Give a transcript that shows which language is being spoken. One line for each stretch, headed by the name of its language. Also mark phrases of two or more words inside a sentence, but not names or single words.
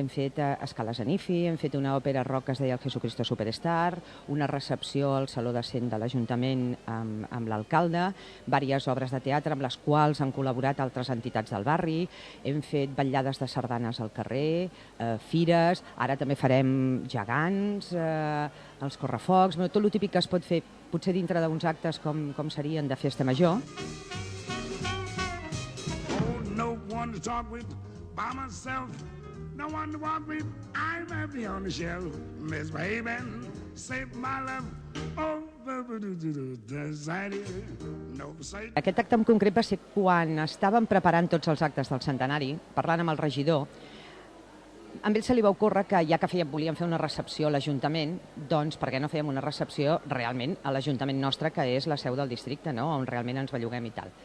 Catalan: fet escales a Nifi, hem fet una òpera rock que es deia el Jesucristo Superstar, una recepció al Saló de Cent de l'Ajuntament amb l'alcalde, diverses obres de teatre amb les quals han col·laborat altres entitats del barri, hem fet vetllades de sardanes al carrer, fires, ara també farem gegants, els correfocs, tot el típic que es pot fer potser dintre d'uns actes com serien de festa major.
English: By myself, no one to walk with, I'm happy on the shelf, misbehaving, save my love,
Catalan: Aquest acte en concret va ser quan estàvem preparant tots els actes del centenari, parlant amb el regidor. A ell se li va ocórrer que ja que volíem fer una recepció a l'Ajuntament, doncs per què no fèiem una recepció realment a l'Ajuntament nostre, que és la seu del districte, on realment ens belluguem i tal.